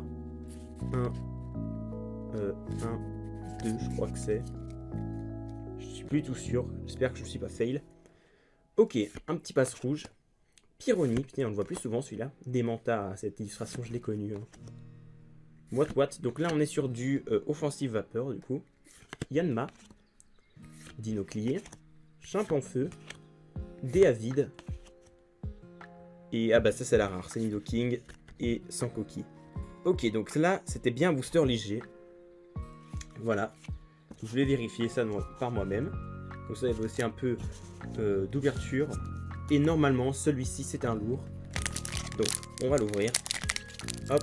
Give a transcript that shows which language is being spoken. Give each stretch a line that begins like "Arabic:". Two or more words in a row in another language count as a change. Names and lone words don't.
French: 1, 1, 2, je crois que c'est. Je suis plus tout sûr, j'espère que je ne suis pas fail. Ok, un petit passe rouge. Pyronie, putain, on le voit plus souvent celui-là. Démenta, cette illustration, je l'ai connue. Hein. What. Donc là, on est sur du Offensive Vapeur, du coup. Yanma. Dinoclier. Chimpanfeu. Déavide. Et ah bah ça, c'est la rare. C'est Nidoking et sans coquille. Ok, donc là, c'était bien un booster léger. Voilà. Je vais vérifier ça par moi-même. Comme ça, il y avait aussi un peu d'ouverture. Et normalement, celui-ci, c'est un lourd. Donc, on va l'ouvrir. Hop.